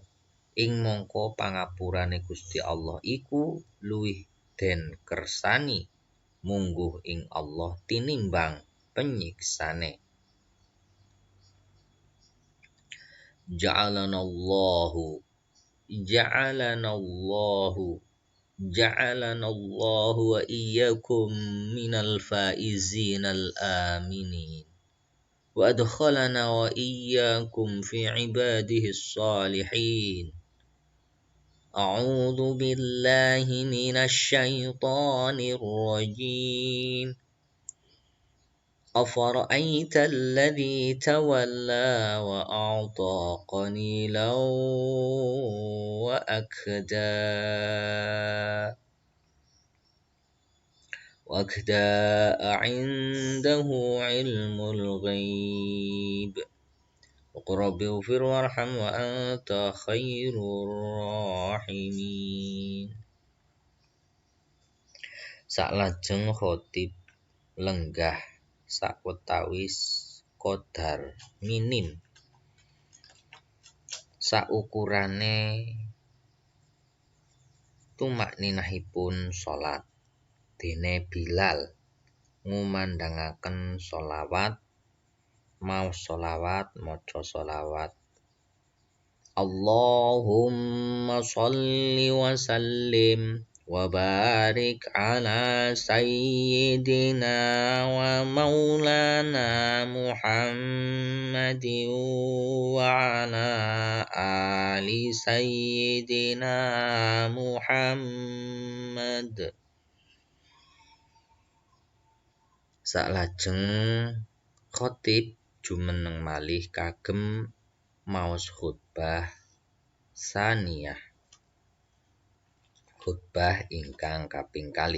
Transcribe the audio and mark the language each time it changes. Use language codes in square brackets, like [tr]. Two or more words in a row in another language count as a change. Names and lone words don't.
[jv] Ing mangka pangapurane Gusti Allah iku luwih den kersani mungguh ing Allah tinimbang penyiksane. [ar] جعلنا الله جعلنا الله وإياكم من الفائزين الآمنين. وأدخلنا وإياكم في عباده الصالحين. أعوذ بالله من الشيطان الرجيم. أفرأيت الذي تولى وأعطى قليلا وأكدى عنده علم الغيب وقل رب اغفر وارحم وأنت خير الراحمين. [jv] Salajeng khotib lenggah sawetawis qadar minim saukurane tumakninahipun salat. Dene Bilal ngumandangaken sholawat, maos sholawat, maca sholawat. [ar] اللهم صل وسلم وبارك على سيدنا ومولانا محمد وعلى آل سيدنا محمد. [jv] Salajeng khotib jumeneng malih kagem maos [ar] خطبة ثانية. [jv] Khutbah ingkang kaping kalih.